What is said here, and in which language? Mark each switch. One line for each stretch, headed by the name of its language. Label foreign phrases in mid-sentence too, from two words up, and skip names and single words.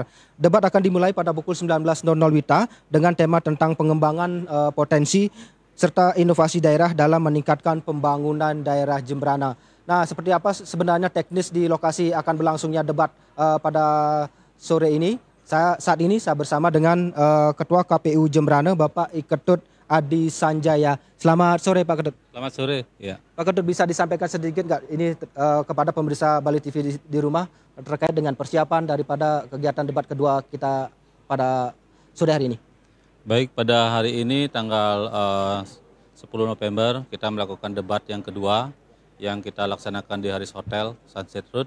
Indonesian: Debat akan dimulai pada pukul 19.00 WITA dengan tema tentang pengembangan potensi serta inovasi daerah dalam meningkatkan pembangunan daerah Jemberana. Nah, seperti apa sebenarnya teknis di lokasi akan berlangsungnya debat pada sore ini? Saat ini saya bersama dengan Ketua KPU Jemberana, Bapak Iketut Adi Sanjaya. Selamat sore Pak Ketut. Selamat sore. Ya. Pak Ketut, bisa disampaikan sedikit nggak ini kepada pemirsa Bali TV di rumah terkait dengan persiapan daripada kegiatan debat kedua kita pada sore hari ini? Baik, pada hari ini tanggal 10 November kita melakukan debat yang kedua yang kita laksanakan di Haris Hotel Sunset Road.